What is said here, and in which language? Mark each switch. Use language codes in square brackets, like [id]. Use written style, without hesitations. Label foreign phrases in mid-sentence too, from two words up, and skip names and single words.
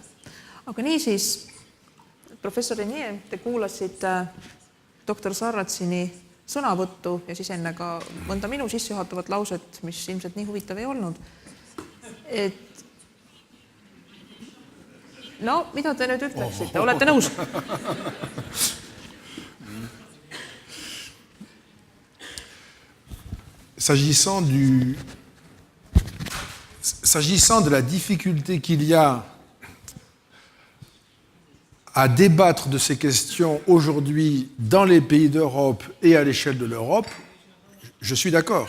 [et] Aga niisiis, professor Renier, te kuulasite doktor Sarratsini sõnavõttu ja siis enne ka mõnda minu sissejuhatavat lauset, mis ilmselt nii huvitav ei olnud. Et no, mida te nüüd ütleksite? Olete nõus? [fr] S'agissant de la difficulté qu'il y a à débattre de ces questions aujourd'hui dans les pays d'Europe et à l'échelle de l'Europe, je suis d'accord.